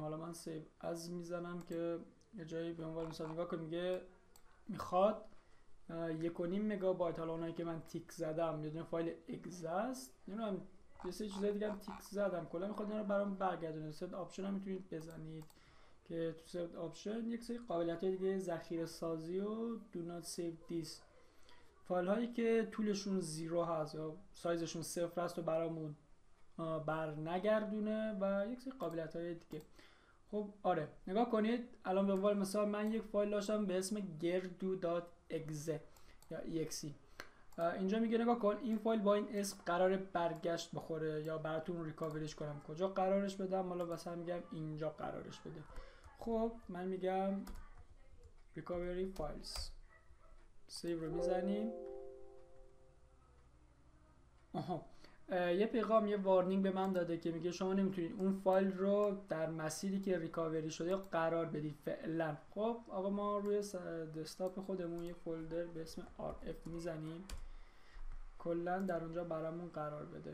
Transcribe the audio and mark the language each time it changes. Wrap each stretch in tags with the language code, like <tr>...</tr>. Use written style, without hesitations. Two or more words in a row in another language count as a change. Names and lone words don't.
<fa>حالا من سیو از میزنم که یه جایی به عنوان مثال نگاه کنیم میگه میخواد 1.5 مگابایت. حالا اونایی که من تیک زدم یه دونه فایل اگزه است، نمیدونم یه سری چیزای دیگه هم تیک زدم، کلا میخواد اینا رو برام برگردونه.</fa> <en>set option</en> <fa>هم میتونید بزنید که تو</fa> <en>set option</en> <fa>یک سری قابلیت‌های دیگه ذخیره سازی و</fa> <en>do not save this،</en> <fa>فایل هایی که طولشون 0 هست یا سایزشون 0 هست و برامون بر نگردونه و یک سری قابلیت های دیگه. خب آره نگاه کنید الان به عنوان مثال من یک فایل داشتم به اسم gerdu.exe یا exe. اینجا میگه نگاه کن این فایل با این اسم قرار برگشت بخوره یا براتون ریکاوریش کنم. کجا قرارش بدم؟ حالا مثلا میگم اینجا قرارش بده. خب من میگم</fa> <en>recovery files،</en> <fa>سیو رو میزنیم. یه پیغام، یه وارنینگ به من داده که میگه شما نمیتونید اون فایل رو در مسیری که ریکاوری شده قرار بدید فعلا. خب آقا ما روی دسکتاپ خودمون یه فولدر به اسم rf میزنیم، کلا در اونجا برامون قرار بده.</fa>